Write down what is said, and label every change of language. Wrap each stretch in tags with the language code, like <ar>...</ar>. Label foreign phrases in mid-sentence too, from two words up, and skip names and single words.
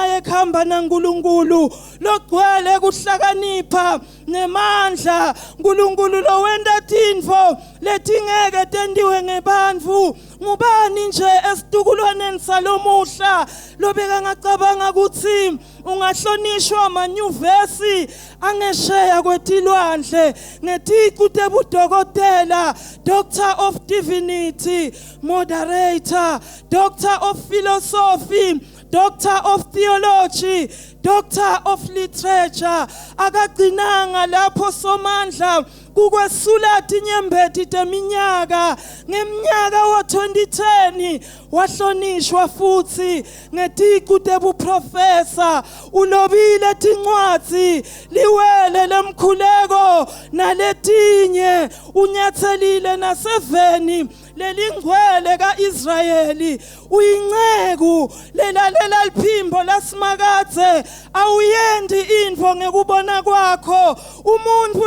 <ss>yekhamba naNkulunkulu logcwele kuhlakanipha nemandla uNkulunkulu lo wenda tintfo letingeke tendiwe ngebantfu ngubani nje esitukulwaneni salomuhla lobeka ngacabanga ukuthi ungahlonishwa amanyuvesi angesheya kwetilwandle ngeticu tebudokotela</ss> <en>Doctor of Divinity, Moderator, Doctor of Philosophy, Doctor of Theology, Doctor of Literature</en> <ss>akagcinanga lapho somandla kukwesula tinyembeti teminyaka ngeminyaka wa-2010 wahlonishwa futhi ngeticu tebuprofesa ulobile tincwadzi liwele lemkhuleko naletinye unyatselile naseveni lelingcwele kaIsrayeli uyinceku lelalela liphimbo lasimakadze awuyendi info ngekubona kwakho umuntu</ss>